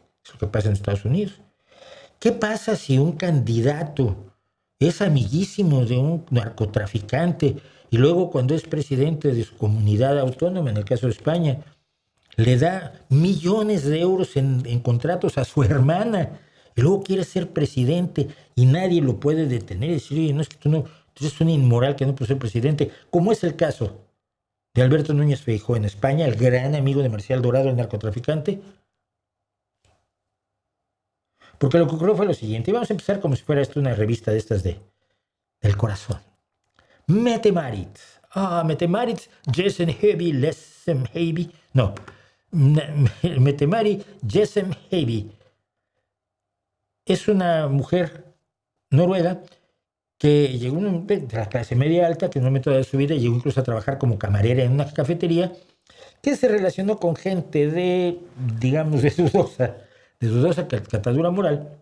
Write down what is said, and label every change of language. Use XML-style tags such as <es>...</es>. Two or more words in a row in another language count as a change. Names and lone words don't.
<es>Es lo que pasa en Estados Unidos. ¿Qué pasa si un candidato es amiguísimo de un narcotraficante y luego cuando es presidente de su comunidad autónoma, en el caso de España, le da millones de euros en contratos a su hermana y luego quiere ser presidente y nadie lo puede detener y decir, oye, no es que tú eres un inmoral que no puedes ser presidente, como es el caso de Alberto Núñez Feijóo en España, el gran amigo de Marcial Dorado, el narcotraficante? Porque lo que ocurrió fue lo siguiente, y vamos a empezar como si fuera esto una revista de estas del corazón. Mette Marit. Mette Marit, Jessen Heavy, Lessem Heavy. No. Mette Marit, Jessen Heavy. Es una mujer noruega que llegó de la clase media alta, que en un momento de su vida llegó incluso a trabajar como camarera en una cafetería, que se relacionó con gente de, digamos, de dudosa catadura moral.</es>